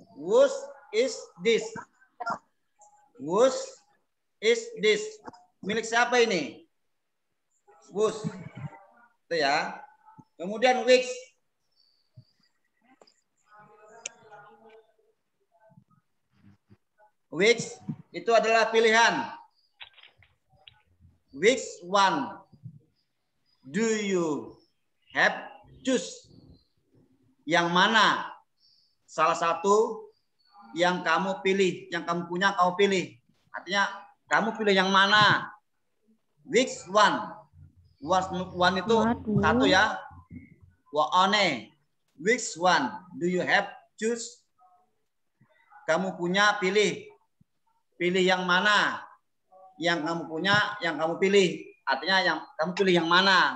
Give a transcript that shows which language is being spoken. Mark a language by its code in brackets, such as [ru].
[en] What is this? What is this? [id] Milik siapa ini? What. Itu ya. Kemudian which. Which itu adalah pilihan. [en] Which one do you have choose? [id] Yang mana salah satu yang kamu pilih, yang kamu punya kamu pilih. Artinya kamu pilih yang mana? [en] Which one? One [id] itu satu ya. [en] One. Which one do you have choose? [id] Kamu punya pilih. Pilih yang mana? Yang kamu punya, yang kamu pilih. Artinya yang kamu pilih yang mana?